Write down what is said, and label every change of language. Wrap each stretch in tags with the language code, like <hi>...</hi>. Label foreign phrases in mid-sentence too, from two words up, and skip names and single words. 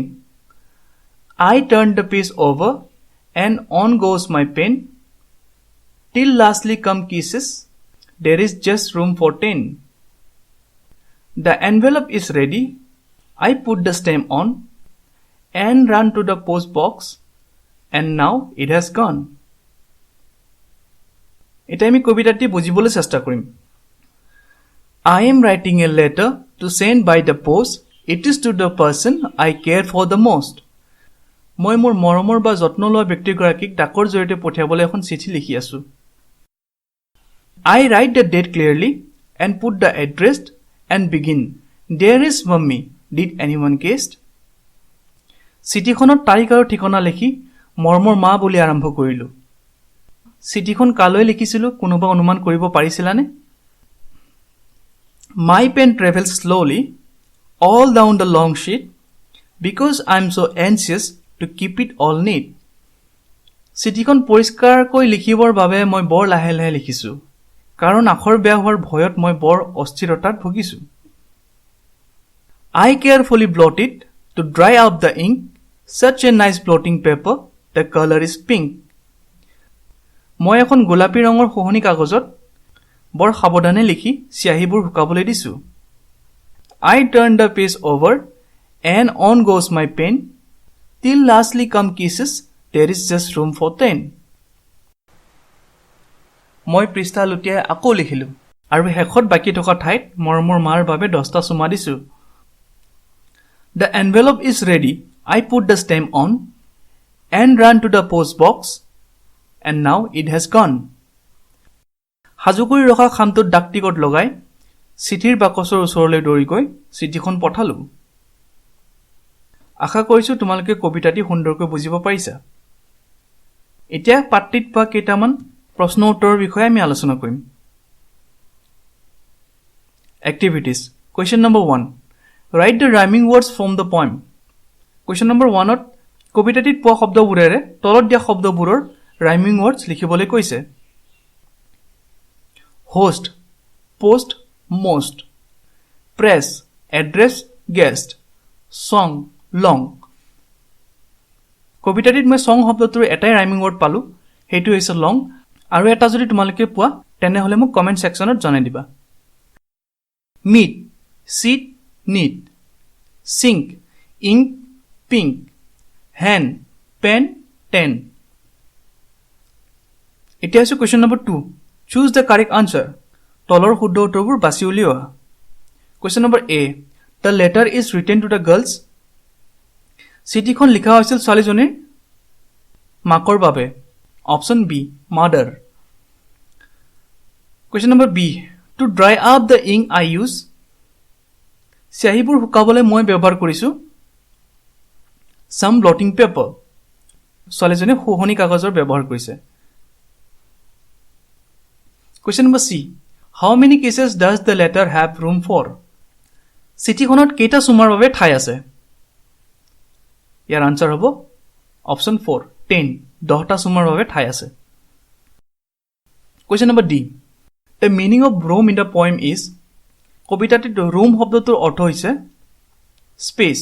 <en>I turn the page over and on goes my pen. Till lastly come kisses. There is just room for 10. The envelope is ready. I put the stamp on and run to the post box and now it has gone.</en> <as>এটা আমি কবিতাটি বুজিবলৈ চেষ্টা কৰিম</as> <en>I am writing a letter to send by the post. It is to the person I care for the most.</en> <as>মই মোৰ মৰমৰ বা যত্ন লোৱা ব্যক্তিগৰাকীক ডাকৰ জৰিয়তে পঠিয়াবলৈ এখন চিঠি লিখি আছো</as> <en>I write the date clearly and put the address and begin. Dearest Mummy, did anyone guess?</en> <as>চিঠিখনত তাৰিখ আৰু ঠিকনা লিখি মৰমৰ মা বুলি আৰম্ভ কৰিলো চিঠিখন কালৈ লিখিছিলো কোনোবা অনুমান কৰিব পাৰিছিলানে</as> <en>My pen travels slowly all down the long sheet because I am so anxious to keep it all neat.</en> <as>চিঠিখন পৰিষ্কাৰকৈ লিখিবৰ বাবে মই বৰ লাহে লাহে লিখিছো কাৰণ আখৰ বেয়া হোৱাৰ ভয়ত মই বৰ অস্থিৰতাত ভুগিছো</as> <en>I carefully blot it to dry up the ink. Such a nice blotting paper. The color is pink.</en> <as>মই এখন গোলাপী ৰঙৰ খহনি কাগজত বৰ সাৱধানে লিখি চিয়াহীবোৰ শুকাবলৈ দিছো</as> <en>I turn the page over and on goes my pen. Till lastly come kisses. There is just room for 10.</en> <as>মই পৃষ্ঠা লুটিয়াই আকৌ লিখিলো আৰু শেষত বাকি থকা ঠাইত মৰমৰ মাৰ বাবে 10টা চুমা দিছো</as> <en>The envelope is ready. I put the stamp on and run to the post box and now it has gone.</en> <as>হাজু কৰি ৰখা খামটোত ডাক টিকট লগাই চিঠিৰ বাকচৰ ওচৰলৈ দৌৰি গৈ চিঠিখন পঠালো আশা কৰিছো তোমালোকে কবিতাটি সুন্দৰকৈ বুজিব পাৰিছা এতিয়া পাঠটিত পোৱা কেইটামান প্ৰশ্ন উত্তৰৰ বিষয়ে আমি আলোচনা কৰিম</as> <en>Activities Question number 1 Write the rhyming words from the poem Question number 1</en> <as>ত কবিতাটিত পোৱা শব্দবোৰেৰে তলত দিয়া শব্দবোৰৰ</as> <en>rhyming words</en> <as>লিখিবলৈ কৈছে</as> <en>Host Post Most Press Address Guest Song Long</en> <as>কবিতাটিত মই song শব্দটোৰ এটাই</as> <en>rhyming word</en> <as>পালো হেতু হৈছে long আৰু এটা যদি তোমালোকে পোৱা তেনেহলে মোক কমেন্ট সেকশনত জনাই দিবা</as> <en>Meet Seat Neat Sink Ink Pink Hand Pen Ten</en> <as>এতিয়া আছে</as> <en>question number 2 Choose the correct answer</en> <as>তলৰ শুদ্ধ উত্তৰবোৰ বাছি উলিওৱা</as> <en>Question number A The letter is written to the girls</en> <as>চিঠিখন লিখা হৈছিল ছোৱালীজনীৰ মাকৰ বাবে</as> <en>Option B Mother Question number B To dry up the ink I use</en> <as>চিয়াহীবোৰ শুকাবলৈ মই ব্যৱহাৰ কৰিছো</as> <en>some blotting paper.</en> <as>ছোৱালীজনী শুৱনি কাগজৰ ব্যৱহাৰ কৰিছে.</as> <en>Question number C. How many cases does the letter have room for?</en> <as>চিঠিখনত কেইটা চুমাৰ বাবে ঠাই আছে? ইয়াৰ আনসাৰ হ'ব অপশন 4 10 10টা চুমাৰ বাবে ঠাই আছে.</as> <en>Question number D. The meaning of room in the poem is</en> <as>কবিতাটিত room শব্দটোৰ অৰ্থ হৈছে</as> <en>space.</en>